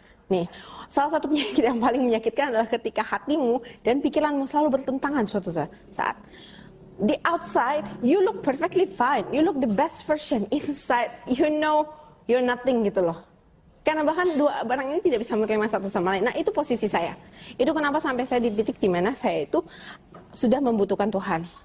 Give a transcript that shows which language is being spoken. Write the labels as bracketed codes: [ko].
[id] Nih, salah satu penyakit yang paling menyakitkan adalah ketika hatimu dan pikiranmu selalu bertentangan suatu saat. [en] The outside you look perfectly fine, you look the best version. Inside you know you're nothing [id] gitu loh. Karena bahkan dua barang ini tidak bisa menerima satu sama lain. Nah itu posisi saya. Itu kenapa sampai saya di titik dimana saya itu sudah membutuhkan Tuhan.